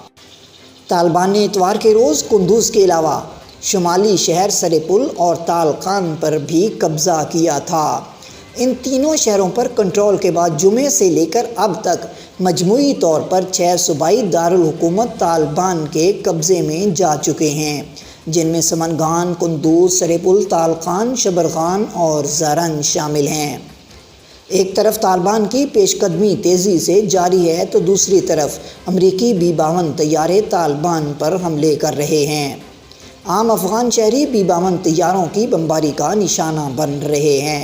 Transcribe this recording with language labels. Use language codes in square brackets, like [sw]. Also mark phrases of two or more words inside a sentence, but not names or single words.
[ur] طالبان نے اتوار کے روز قندوز کے علاوہ شمالی شہر سرپل اور تالقان پر بھی قبضہ کیا تھا۔ ان تینوں شہروں پر کنٹرول کے بعد جمعے سے لے کر اب تک مجموعی طور پر 6 صوبائی دارالحکومت طالبان کے قبضے میں جا چکے ہیں، جن میں سمنگان، قندوز، سرپل، تالقان، شبرغان اور زرن شامل ہیں۔ ایک طرف طالبان کی پیش قدمی تیزی سے جاری ہے تو دوسری طرف امریکی B-52 طیارے طالبان پر حملے کر رہے ہیں۔ عام افغان شہری B-52 طیاروں کی بمباری کا نشانہ بن رہے ہیں۔